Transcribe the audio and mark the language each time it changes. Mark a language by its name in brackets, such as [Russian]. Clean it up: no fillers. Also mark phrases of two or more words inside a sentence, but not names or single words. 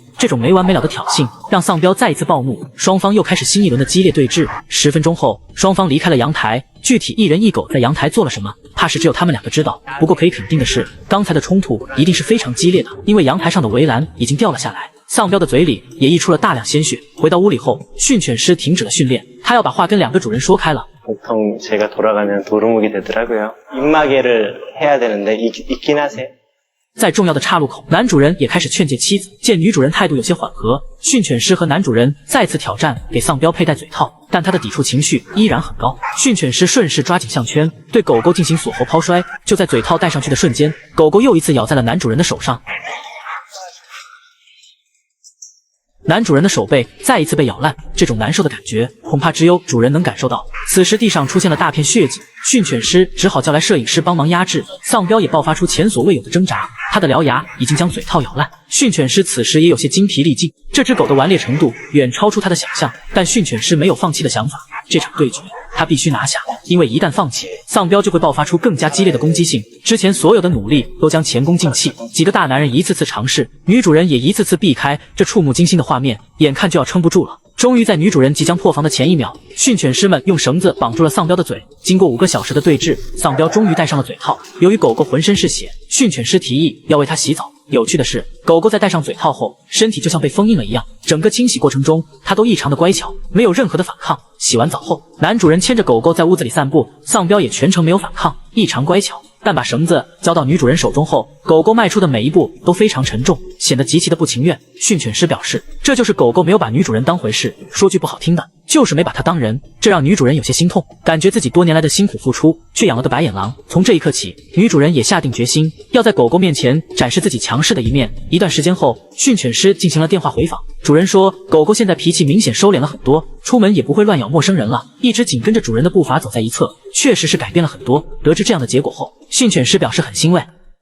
[Chinese] 這種沒完沒了的挑釁讓喪彪再一次暴怒，雙方又開始新一輪的激烈對峙。10分鐘後，雙方離開了陽台。具體一人一狗在陽台做了什麼，怕是只有他們2個知道。不過可以肯定的是，剛才的衝突一定是非常激烈的，因為陽台上的圍欄已經掉了下來。喪彪的嘴裡也溢出了大量鮮血。回到屋裡後，訓犬師停止了訓練，他要把話跟2個主人說開了。 [Korean] 보통 제가 돌아가면 도루묵이 되더라고요. 입마개를 해야 되는데 있긴 하세요? [Chinese] 在重要的岔路口，男主人也开始劝诫妻子。见女主人态度有些缓和，训犬师和男主人再次挑战给丧彪佩戴嘴套，但他的抵触情绪依然很高。训犬师顺势抓紧项圈，对狗狗进行锁喉抛摔。就在嘴套戴上去的瞬间，狗狗又一次咬在了男主人的手上。男主人的手背再一次被咬烂，这种难受的感觉恐怕只有主人能感受到。此时地上出现了大片血迹，训犬师只好叫来摄影师帮忙压制。丧彪也爆发出前所未有的挣扎，他的獠牙已经将嘴套咬烂。训犬师此时也有些精疲力尽，这只狗的顽劣程度远超出他的想象，但训犬师没有放弃的想法。这场对决他必須拿下，因為一旦放棄，喪彪就會爆發出更加激烈的攻擊性。之前所有的努力都將前功盡棄，幾個大男人一次次嘗試，女主人也一次次避開這觸目驚心的畫面，眼看就要撐不住了。終於在女主人即將破防的前一秒，訓犬師們用繩子綁住了喪彪的嘴。經過5個小時的對峙，喪彪終於戴上了嘴套。由於狗狗渾身是血，訓犬師提議要為它洗澡。有趣的是，狗狗在戴上嘴套後，身體就像被封印了一樣，整個清洗過程中，它都異常的乖巧，沒有任何的反抗。洗完澡後，男主人牽着狗狗在屋子裡散步，喪彪也全程沒有反抗，異常乖巧。但把繩子交到女主人手中後，狗狗邁出的每一步都非常沉重，顯得極其的不情願。訓犬師表示，這就是狗狗沒有把女主人當回事，說句不好聽的，就是沒把她當人。這讓女主人有些心痛，感覺自己多年來的辛苦付出，卻養了個白眼狼。從這一刻起，女主人也下定決心，要在狗狗面前展示自己強勢的一面。一段時間後，訓犬師進行了電話回訪，主人說，狗狗現在脾氣明顯收斂了很多，出門也不會亂咬陌生人了，一直緊跟着主人的步伐走在一側，確實是改變了很多。得知這樣的結果後，訓犬師表示很欣慰，